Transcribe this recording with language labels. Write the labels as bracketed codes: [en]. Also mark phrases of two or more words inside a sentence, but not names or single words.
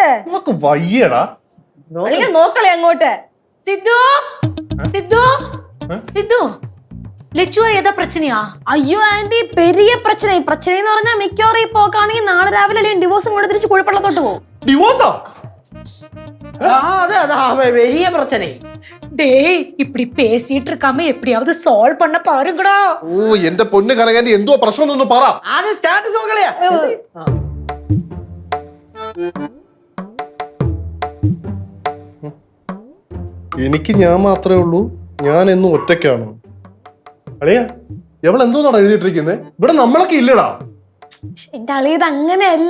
[ml] നമുക്ക് വയ്യടാ. നോക്കളെ അങ്ങോട്ട്. സിദ്ധു സിദ്ധു സിദ്ധു ലച്ചുവ ഏതാ പ്രശ്നയാ? അയ്യോ ആന്റി പെരിയ പ്രശ്നം. പ്രശ്നം പറഞ്ഞാൽ മിക്കവാറും ഈ പോക്കാണെങ്കിൽ നാളെ രാവിലെ ഡിവോഴ്സും കൊണ്ട് തിരിച്ച് കുഴപ്പമുള്ളത്തോട്ട് പോകും. ഡിവോഴ്സാ? [ta] பெரிய பிரச்சனை. டேய் இப்படி பேசிட்டு இருக்காம எப்படியாவது சால்வ் பண்ண பாருங்கடா. [ml] ഓ എന്റെ പൊന്ന് കനകാന്റി, എന്തോ പ്രശ്നം എന്നൊന്ന് പറ. [ta] அது ஸ்டேட்டஸ் നോക്കலையா? [ml] എനിക്ക് ഞാൻ മാത്രമേ ഉള്ളൂ, ഞാൻ എന്നും ഒറ്റയ്ക്കാണ്. അളിയാ എവൾ എന്തോന്നാണ് എഴുതിയിട്ടിരിക്കുന്നത്? ഇവിടെ നമ്മളൊക്കെ ഇല്ലടാ. എന്റെ അളിയത് അങ്ങനെയല്ല.